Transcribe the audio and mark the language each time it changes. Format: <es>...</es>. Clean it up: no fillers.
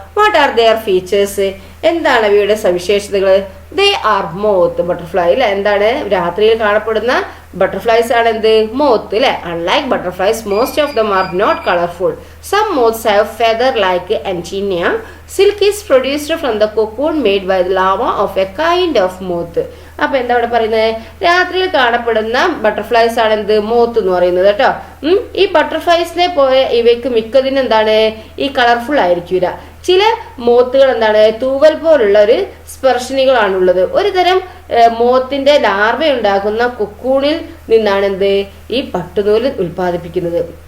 <en>What are their features.</en> <ml>എന്താണ് അവയുടെ സവിശേഷതകൾ?</ml> <en>They are moth butterfly അല്ലെ.</en> <ml>എന്താണ് രാത്രിയിൽ കാണപ്പെടുന്ന ബട്ടർഫ്ലൈസ് ആണ് എന്ത്, മോത്ത് അല്ലെ.</ml> <en>Unlike butterflies most of them are not colourful. Some moths have feather like antennae. Silk is produced from the cocoon made by the larva of a kind of moth.</en> <ml>അപ്പൊ എന്താ ഇവിടെ പറയുന്നത്, രാത്രിയിൽ കാണപ്പെടുന്ന butterflies ആണ് എന്ത്, moth എന്ന് പറയുന്നത് കേട്ടോ. ഈ ബട്ടർഫ്ലൈസിനെ പോലെ ഇവയ്ക്ക് മിക്കതിന് എന്താണ് ഈ കളർഫുൾ ആയിരിക്കില്ല. ചില മോത്തുകൾ എന്താണ് തൂവൽ പോലുള്ള ഒരു സ്പർശിനികളാണുള്ളത്. ഒരു തരം മോത്തിന്റെ ലാർവ ഉണ്ടാക്കുന്ന കൊക്കൂണിൽ നിന്നാണ് എന്ത് ഈ പട്ടുനൂല് ഉൽപ്പാദിപ്പിക്കുന്നത്.</ml>